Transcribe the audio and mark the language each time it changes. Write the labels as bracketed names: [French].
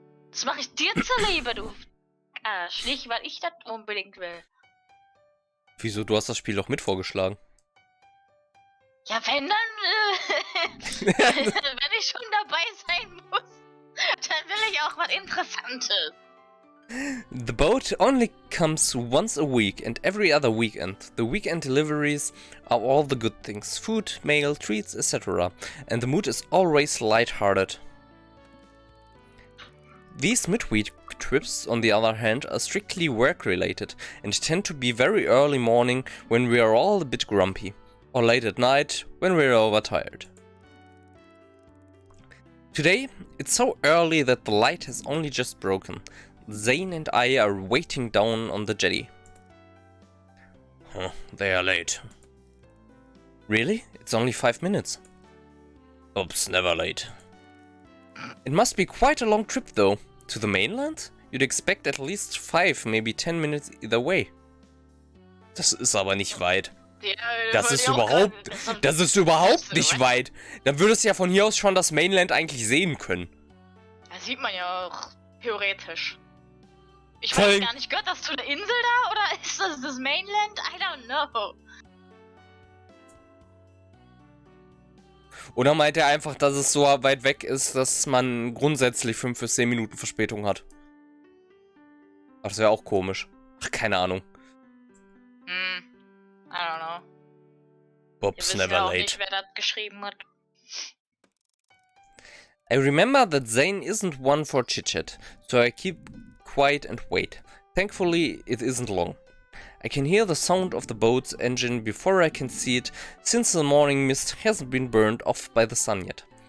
[German] Das mache ich dir zuliebe, du Arsch. Nicht, weil ich das unbedingt will. Wieso? Du hast das Spiel doch mit vorgeschlagen. Ja, wenn dann... wenn ich schon dabei sein muss, dann will ich auch was Interessantes. [English] The boat only comes once a week and every other weekend. The weekend deliveries are all the good things. Food, mail, treats, etc. And the mood is always light-hearted. These midweek trips, on the other hand, are strictly work-related and tend to be very early morning when we are all a bit grumpy, or late at night when we are overtired. Today, it's so early that the light has only just broken. Zane and I are waiting down on the jetty. Huh, they are late. Really? It's only 5 minutes. Oops, never late. It must be quite a long trip though. To the mainland? You'd expect at least 5, maybe 10 minutes either way. [German] Das ist aber nicht weit. Ja, Das ist überhaupt nicht weit. Dann würdest du ja von hier aus schon das Mainland eigentlich sehen können. Das sieht man ja auch theoretisch. Ich Voll- weiß gar nicht, gehört das zu der Insel da oder ist das das Mainland? [English] I don't know. [German] Oder meint er einfach, dass es so weit weg ist, dass man grundsätzlich 5 bis 10 Minuten Verspätung hat? Ach, das wäre auch komisch. Ach, keine Ahnung. [English] I don't know. Oops, [German] Wir wissen [English] never [German] ja auch [English] late. [German] nicht, wer das geschrieben hat. [English] I remember that Zane isn't one for chit-chat, so I keep quiet and wait. Thankfully, it isn't long. I can hear the sound of the boat's engine before I can see it, since the morning mist hasn't been burned off by the sun yet.